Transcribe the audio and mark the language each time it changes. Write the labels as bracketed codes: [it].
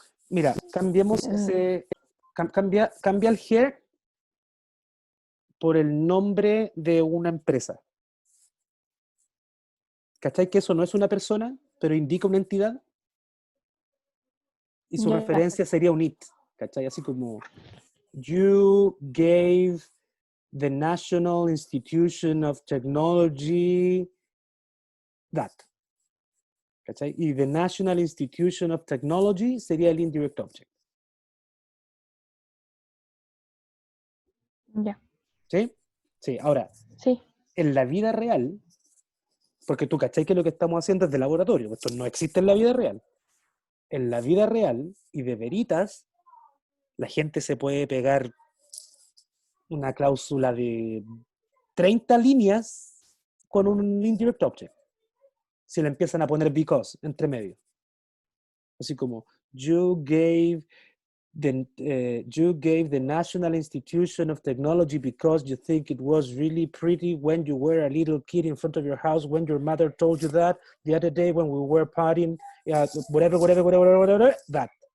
[es] mira, cambiemos En- cambia el here por el nombre de una empresa. ¿Cachai? Que eso no es una persona, pero indica una entidad y su ya, referencia sería un it. ¿Cachai? Así como, [en] you gave the National Institution of Technology that. [es] ¿Cachai? Y the National Institution of Technology sería el indirect object. ya, ¿Sí? Sí, ahora, sí, en la vida real, porque tú cachai que lo que estamos haciendo es de laboratorio, esto no existe en la vida real. En la vida real y de veritas, la gente se puede pegar una cláusula de 30 líneas con un indirect object. Si le empiezan a poner because entre medio. Así como, [en] you gave the National Institution of Technology because you think it was really pretty when you were a little kid in front of your house, when your mother told you that the other day when we were partying, whatever, that.